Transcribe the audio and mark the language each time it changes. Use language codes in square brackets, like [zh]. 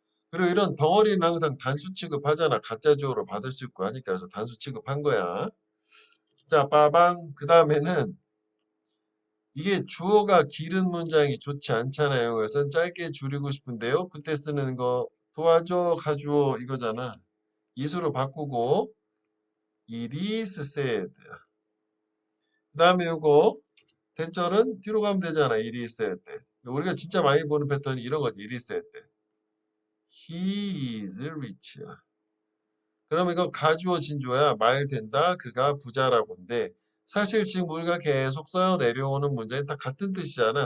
[ko] 그리고 이런 덩어리는 항상 단수 취급하잖아. 가짜 주어로 받을 수 있고 하니까 그래서 단수 취급한 거야. 자, 빠방. 그 다음에는 이게 주어가 길은 문장이 좋지 않잖아요. 그래서 짧게 줄이고 싶은데요. 그때 쓰는 거 도와줘, 가주어 이거잖아. [en] 이수로 바꾸고 it is said. [ko] 그 다음에 이거 대절은 뒤로 가면 되잖아. [en] it is said. [ko] 우리가 진짜 많이 보는 패턴이 이런 거지. [en] it is said. he is rich. [ko] 그럼 이거 가주어 진주어야. 말 된다. 그가 부자라고인데 사실 지금 우리가 계속 써요 내려오는 문장이 다 같은 뜻이잖아.